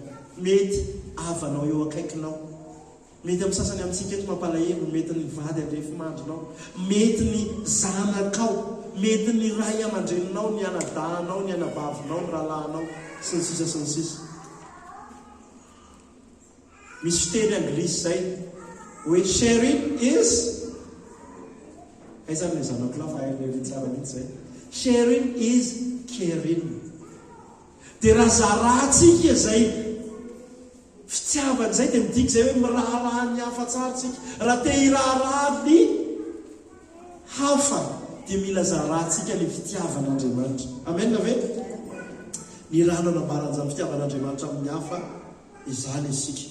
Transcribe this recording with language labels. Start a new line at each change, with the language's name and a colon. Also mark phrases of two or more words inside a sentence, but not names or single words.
Malagasy: Mety avanao eo akaikinao, mety amin'ny sasany amintsika eto mampalahelo, mety ny vady andrefimandrinao, mety ny zanakao, mety ny ray aman-dreninao, ny anadahanao, ny anabavinao, ny rahalahinao, sy ny sisa sy ny sisa. Misy fiteny anglisy zay hoe
English: sharing is,
Malagasy: aizany le zanako lafa haile tsara mihitsy zay,
English: sharing is caring.
Malagasy: Dia raha zaratsika zay fitiavany zay, dia midika zay hoe miraharaha ny hafa tsara tsika. Raha te hiraharaha ny hafa, dia mila zaratsika ny fitiavan'Andriamanitra. Amen na ve? Ny raha nanambaran'izany fitiavan'Andriamanitra amin'ny hafa, izany isika.